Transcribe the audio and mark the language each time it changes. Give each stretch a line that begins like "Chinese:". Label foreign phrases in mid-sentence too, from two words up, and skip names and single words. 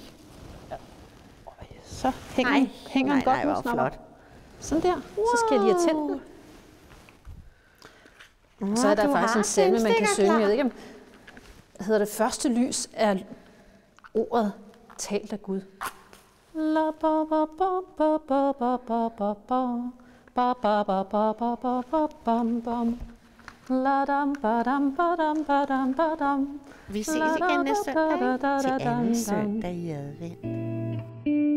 Danish: Så hænger den godt nu, hvor flot. Sådan der. Så skal jeg lige have tændt den. Så er der faktisk en salme, man kan synge. Jeg ved ikke, om hedder det første lys er ordet talt af Gud. La ba ba ba ba ba ba ba ba ba ba ba ba ba ba ba bam bam. La dam ba dam ba dam ba dam ba dam. Vi ses igen næste søndag til anden søndag i advent.